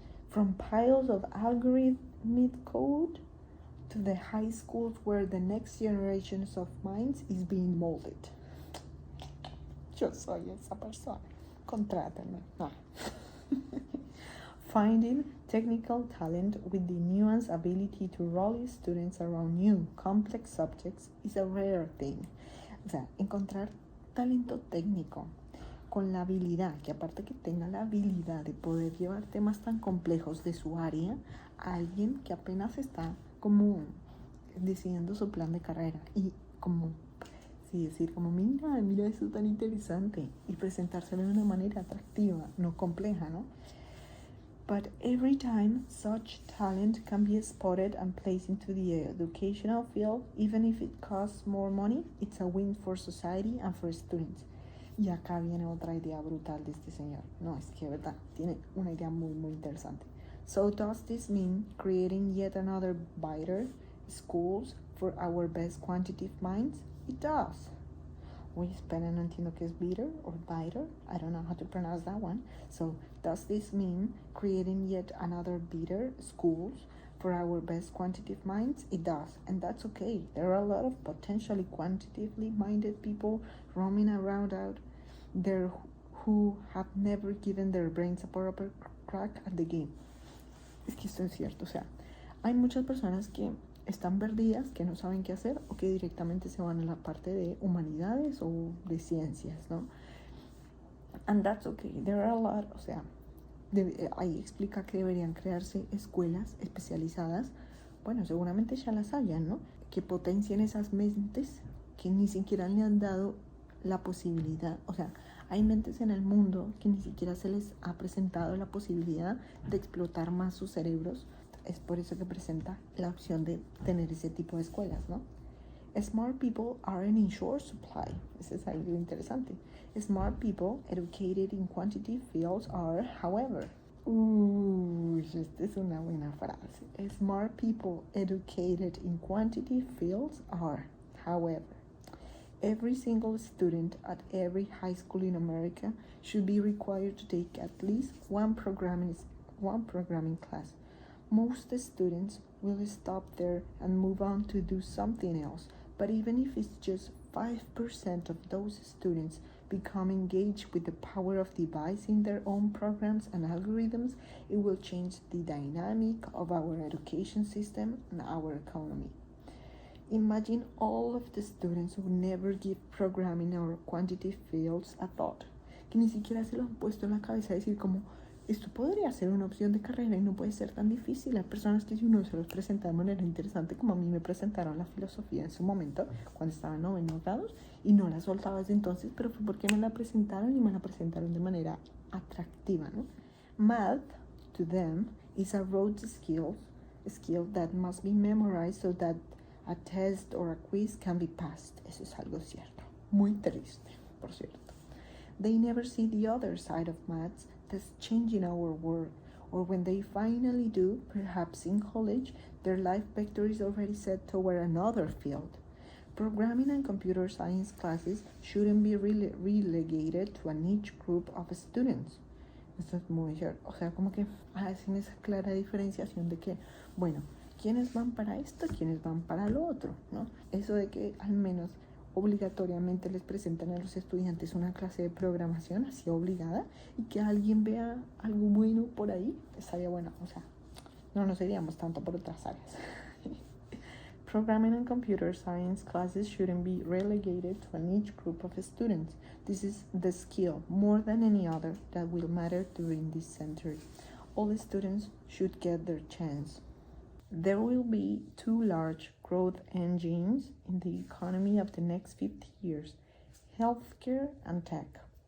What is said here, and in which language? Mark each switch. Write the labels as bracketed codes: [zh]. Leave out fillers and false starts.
[en] From piles of algorithmic code to the high schools where the next generations of minds is being molded. [es] Yo soy esa persona. Contrátame. No. [en] Finding technical talent with the nuanced ability to rally students around new, complex subjects is a rare thing. [es] O sea, encontrar talento técnico con la habilidad, que aparte que tenga la habilidad de poder llevar temas tan complejos de su área a alguien que apenas está como decidiendo su plan de carrera y como, sí, decir como mira eso tan interesante y presentárselo de una manera atractiva, no compleja, ¿no? [en] But every time such talent can be spotted and placed into the educational field, even if it costs more money, it's a win for society and for students. [es] Y acá viene otra idea brutal de este señor. No, es que verdad, tiene una idea muy, muy interesante. [en] So does this mean creating yet another better schools for our best quantitative minds? It does. [es] Uy, espera, no entiendo qué es [en] bitter or biter. I don't know how to pronounce that one. So, does this mean creating yet another bitter schools for our best quantitative minds? It does, and that's okay. There are a lot of potentially quantitatively minded people roaming around out there who have never given their brains a proper crack at the game. [es] Es que esto es cierto, o sea, hay muchas personas que están perdidas, que no saben qué hacer o que directamente se van a la parte de humanidades o de ciencias, ¿no? [en] And that's okay. There are a lot, [es] o sea, ahí explica que deberían crearse escuelas especializadas. Bueno, seguramente ya las hayan, ¿no? Que potencien esas mentes que ni siquiera le han dado la posibilidad, o sea, hay mentes en el mundo que ni siquiera se les ha presentado la posibilidad de explotar más sus cerebros. Es por eso que presenta la opción de tener ese tipo de escuelas, ¿no? [en] Smart people aren't in short supply. [es] Eso es algo interesante. [en] Smart people educated in quantitative fields are, however. [es] Esta es una buena frase. [en] Smart people educated in quantitative fields are, however. Every single student at every high school in America should be required to take at least one programming class. Most students will stop there and move on to do something else, but even if it's just 5% of those students become engaged with the power of devising their own programs and algorithms, it will change the dynamic of our education system and our economy. Imagine all of the students who never give programming or quantitative fields a thought, [es] que ni siquiera se lo han puesto en la cabeza, decir como, esto podría ser una opción de carrera y no puede ser tan difícil. Hay personas que si uno se los presenta de manera interesante, como a mí me presentaron la filosofía en su momento, cuando estaba en 9º grados, y no la soltaba desde entonces, pero fue porque me la presentaron y me la presentaron de manera atractiva, ¿no? [en] Math, to them, is a rote skill that must be memorized so that a test or a quiz can be passed. [es] Eso es algo cierto. Muy triste, por cierto. [en] They never see the other side of maths that's changing our world, or when they finally do, perhaps in college, their life vector is already set toward another field. Programming and computer science classes shouldn't be relegated to a niche group of students. [es] Esto es muy cierto. O sea, como que hacen esa clara diferenciación de que, bueno, ¿quiénes van para esto? ¿Quiénes van para lo otro? ¿No? Eso de que al menos obligatoriamente les presentan a los estudiantes una clase de programación así obligada y que alguien vea algo bueno por ahí, estaría bueno. O sea, no nos iríamos tanto por otras áreas. [en] Programming and computer science classes shouldn't be relegated to a niche group of students. This is the skill, more than any other, that will matter during this century. All the students should get their chance. There will be 2 large growth engines in the economy of the next 50 years, healthcare and tech.